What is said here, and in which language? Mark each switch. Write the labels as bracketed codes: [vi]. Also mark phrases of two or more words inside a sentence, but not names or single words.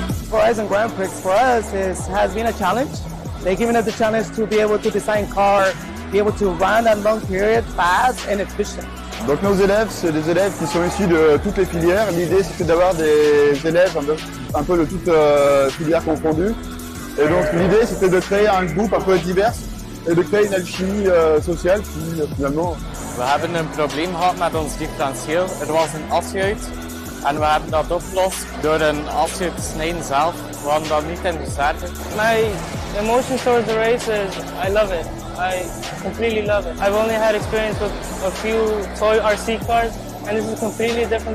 [en] Horizon Grand Prix for us has been a challenge. They've given us the challenge to be able to design car, be able to run that long period fast and efficient. [fr] Donc nos élèves, c'est des élèves qui sont issus de toutes les filières. L'idée, c'était d'avoir des élèves un peu de toutes filières confondues. Et donc l'idée, c'était de créer un groupe un peu divers et de créer une alchimie sociale qui finalement... [nl] We hebben een probleem gehad met ons differentieel. Er was een asjeut en we hebben dat opgelost door een asjeut te snijden zelf. We hadden dat niet in de starter. [en] My emotions towards the race is, I love it. I completely love it. I've only had experience with a few toy RC cars, and this is completely different.